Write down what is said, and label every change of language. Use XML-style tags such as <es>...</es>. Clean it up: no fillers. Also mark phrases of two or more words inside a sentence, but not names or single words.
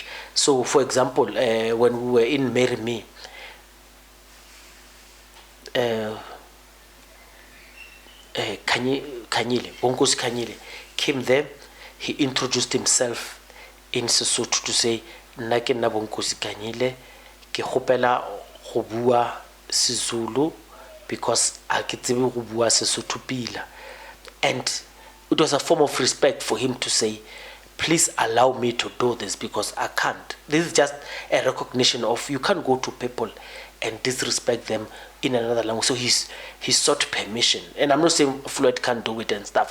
<en>So, for example, when we were in Marry Me, Bonkosi Kanyile came there. He introduced himself in Sesotho to say,</en> <tn>nna ke nna Bonkosi Kanyile, ke kgopela go bua Sezulu because a ke tsebe go bua Sesotho pila.</tn> <en>And it was a form of respect for him to say, please allow me to do this because I can't. This is just a recognition of you can't go to people and disrespect them in another language. So he sought permission. And I'm not saying Floyd can't do it and stuff.</en>